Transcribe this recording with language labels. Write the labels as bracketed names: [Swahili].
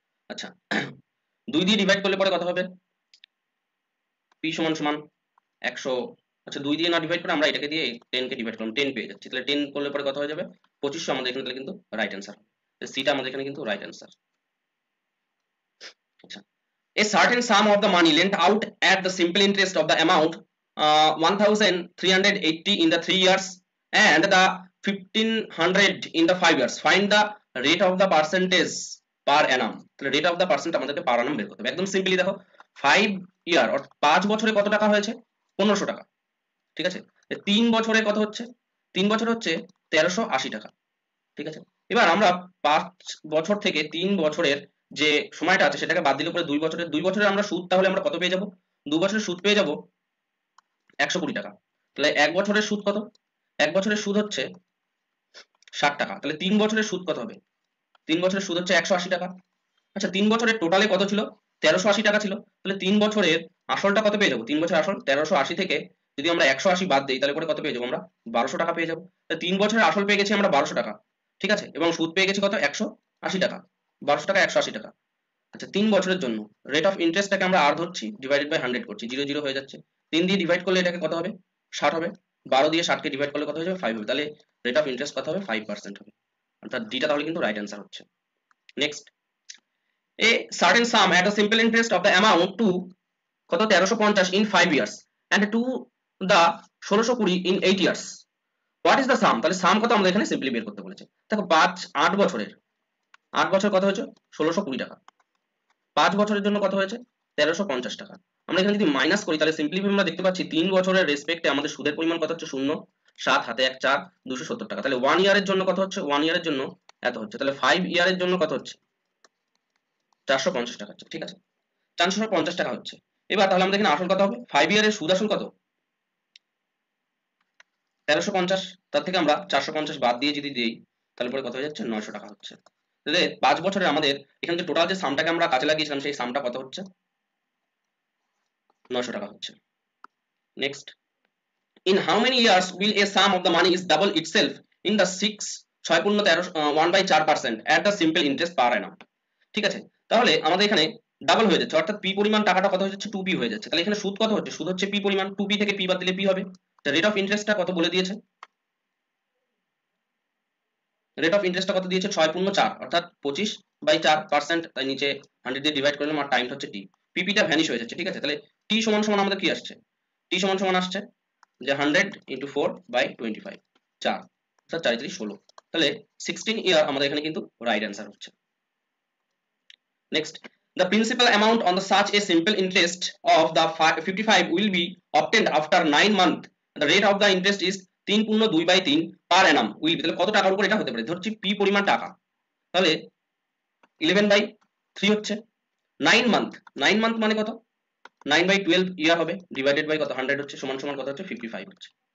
[Bangla] আচ্ছা 2 দিয়ে ডিভাইড করলে পরে কত হবে, p সমান সমান 100, আচ্ছা 2 দিয়ে না ডিভাইড করে আমরা এটাকে দিয়ে 10 কে ডিভাইড করলাম, 10 পেয়ে যাচ্ছি, তাহলে 10 করলে পরে কত হয়ে যাবে 2500 আমাদের এখানে, তাহলে কিন্তু রাইট অ্যান্সার, সিটা আমাদের এখানে কিন্তু রাইট অ্যান্সার। [English] আচ্ছা, a certain sum of the money lent out at the simple interest of the amount 1380 in the 3 years and the 1500 in the 5 years, find the rate of the percentage per annum। [Bangla] তাহলে rate of the percent আমাদেরকে পার annum বের করতে হবে। একদম simply দেখো 5 ইয়ার অর্থাৎ 5 বছরে কত টাকা হয়েছে 1500 টাকা। ঠিক আছে, 3 বছরে কত হচ্ছে, 3 বছর হচ্ছে 1380 টাকা। ঠিক আছে, এবার আমরা 5 বছর থেকে 3 বছরের যে সময়টা আছে সেটাকে বাদ দিলে পরে 2 বছরের আমরা সুদ তাহলে আমরা কত পেয়ে যাব, 2 বছরের সুদ পেয়ে যাব 120 টাকা। তাহলে 1 বছরের সুদ কত, 1 বছরের সুদ হচ্ছে 60 টাকা, তাহলে 3 বছরের সুদ কত হবে, 3 বছরের সুদ হচ্ছে 180 টাকা। আচ্ছা 3 বছরের টোটালে কত ছিল 1380 টাকা ছিল, তাহলে 3 বছরের আসলটা কত পেয়ে যাবো, 3 বছরের আসল 1380 থেকে যদি আমরা 180 বাদ দিই তাহলে পরে কত পেয়ে যাবো আমরা 1200 টাকা পেয়ে যাবো। তাহলে 3 বছরের আসল পেয়ে গেছি আমরা 1200 টাকা। ঠিক আছে, এবং সুদ পেয়ে গেছি কত 180 টাকা, 1200 টাকা 180 টাকা। আচ্ছা 3 বছরের জন্য রেট অফ ইন্টারেস্টটাকে আমরা আর ধরছি, ডিভাইডেড বাই 100 করছি, 0 0 হয়ে যাচ্ছে, 3 দিয়ে ডিভাইড করলে এটাকে কত হবে 60 হবে, 12 দিয়ে 60 কে ডিভাইড করলে কত হয়ে যাবে 5 হবে, তাহলে রেট অফ ইন্টারেস্ট কত হবে 5% হবে, অর্থাৎ ডিটা তাহলে কিন্তু রাইট অ্যান্সার হচ্ছে। [English] next, a certain sum at a simple interest of the amount to [Bangla] কত [English] 1350 in 5 years and to the 1620 in 8 years, what is the sum, [Bangla] তাহলে সাম কত আমাদের এখানে সিম্পলি বের করতে বলেছে। দেখো 8 বছরের 8 বছর কত হয়েছে 1620 টাকা, 5 বছরের জন্য কত হয়েছে 1350 টাকা। আমরা এখানে যদি মাইনাস করি তাহলে সিম্পলি আমরা দেখতে পাচ্ছি 3 বছরের রেসপেক্টে আমাদের সুদের পরিমাণ কত হচ্ছে 0 7 হাতে 1 4 270 টাকা। তাহলে 1 ইয়ারের জন্য কত হচ্ছে, 1 ইয়ারের জন্য এত হচ্ছে, তাহলে 5 ইয়ারের জন্য কত হচ্ছে 450 টাকা হচ্ছে। ঠিক আছে, 450 টাকা হচ্ছে। এবার তাহলে আমাদের এখানে আসল কত হবে, 5 ইয়ারের সুদ আসল কত 1350, তার থেকে আমরা 450 বাদ দিয়ে যদি দিই তাহলে পরে কত হয়ে যাচ্ছে 900 টাকা হচ্ছে। তাহলে 5 বছরের আমাদের এখানে যে টোটাল যে সামটাকে আমরা কাজে লাগিয়েছিলাম সেই সামটা কত হচ্ছে 900 টাকা হচ্ছে। [English] next, in how many years will a sum of the money is double itself in the 6 [Bangla] পূর্ণ [English] 13 1/4% at the simple interest per annum. [Bangla] ঠিক আছে, তাহলে আমাদের এখানে ডাবল হয়ে যাচ্ছে, অর্থাৎ পি পরিমাণ টাকাটা কত হয়ে যাচ্ছে 2p হয়ে যাচ্ছে। তাহলে এখানে সুদ কত হচ্ছে, সুদ হচ্ছে পি পরিমাণ, 2p থেকে p বাদ দিলে p হবে। রেট অফ ইন্টারেস্টটা কত বলে দিয়েছে, রেট অফ ইন্টারেস্টটা কত দিয়েছে 6 পূর্ণ 4 অর্থাৎ 25/4%, তাই নিচে 100 দিয়ে ডিভাইড করলাম আর টাইমটা হচ্ছে t, পিপিটা ভ্যানিশ হয়ে যাচ্ছে। ঠিক আছে, তাহলে t সমান সমান আমাদের কি আসছে, t সমান সমান আসছে যে 100 × 4/25 4 অর্থাৎ 4 × 16, তাহলে 16 ইয়ার আমাদের এখানে কিন্তু রাইট অ্যান্সার হচ্ছে। [English] Next, the principal amount on the such a simple interest of the 55 will be obtained after 9 months. The rate of the interest is 3 পূর্ণ 2/3 per annum will be, [Bangla] তাহলে কত টাকার উপর এটা হতে পারে, ধরছি p পরিমাণ টাকা, তাহলে 11/3 হচ্ছে 9 মান্থ, 9 মান্থ মানে কত 9/12 ইয়ার হবে, ডিভাইডেড বাই কত 100 হচ্ছে, সমান সমান কত হচ্ছে 55 হচ্ছে।